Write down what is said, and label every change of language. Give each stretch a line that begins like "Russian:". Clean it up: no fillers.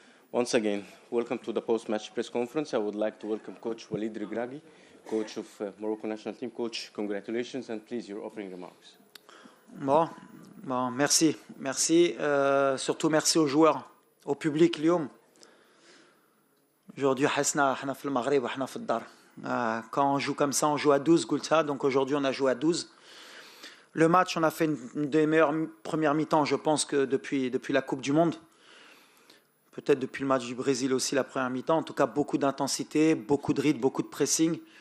English: Once again, welcome to the post-match press conference. I would like to welcome Coach Walid Regragui, coach of Morocco national team. Coach, congratulations and please your opening remarks.
French: Bon, merci. Surtout merci aux joueurs, au public
Arabic: اليوم.
French: Aujourd'hui,
Arabic: حسنا احنا في المغرب واحنا في الدار.
French: Quand on joue comme ça, on joue à 12
Arabic: قلت
French: ça. Donc aujourd'hui, on a joué à 12. Le match, on a fait une des meilleures premières mi-temps, je pense, que depuis la Coupe du Monde. Peut-être depuis le match du Brésil aussi, la première mi-temps. En tout cas, beaucoup d'intensité, beaucoup de rythme, beaucoup de pressing.